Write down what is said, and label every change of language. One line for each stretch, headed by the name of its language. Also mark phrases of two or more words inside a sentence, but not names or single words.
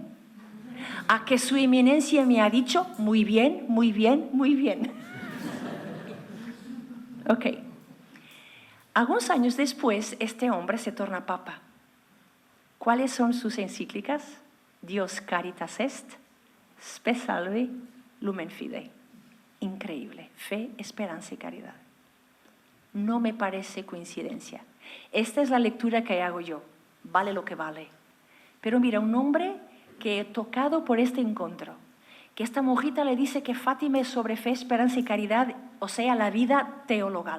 Spanish: A que su eminencia me ha dicho, muy bien, muy bien, muy bien. Ok. Algunos años después, este hombre se torna papa. ¿Cuáles son sus encíclicas?
Latin: Dios caritas est, spe salve, lumen fidei.
Spanish: Increíble. Fe, esperanza y caridad. No me parece coincidencia. Esta es la lectura que hago yo. Vale lo que vale. Pero mira, un hombre que tocado por este encuentro, que esta monjita le dice que Fátima es sobre fe, esperanza y caridad, o sea, la vida teologal.